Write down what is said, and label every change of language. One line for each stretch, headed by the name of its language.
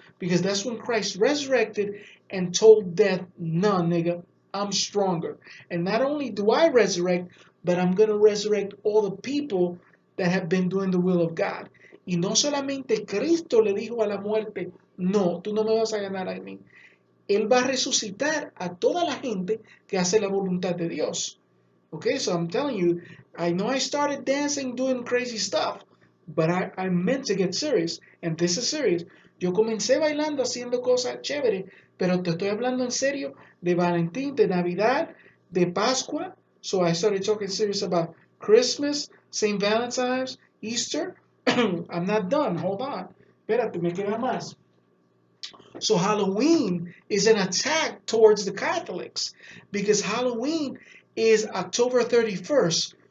English: Because that's when Christ resurrected and told death, no, nigga, I'm stronger. And not only do I resurrect, but I'm going to resurrect all the people that have been doing the will of God.
Spanish: Y no solamente Cristo le dijo a la muerte, no, tú no me vas a ganar a mí. Él va a resucitar a toda la gente que hace la voluntad de Dios.
English: Okay, so I'm telling you, I know I started dancing, doing crazy stuff, but I meant to get serious, and this is serious.
Spanish: Yo comencé bailando, haciendo cosas chéveres, pero te estoy hablando en serio de Valentín, de Navidad, de Pascua.
English: So I started talking serious about Christmas, St. Valentine's, Easter. I'm not done. Hold on.
Spanish: Espérate, me queda más.
English: So Halloween is an attack towards the Catholics because Halloween is October 31st.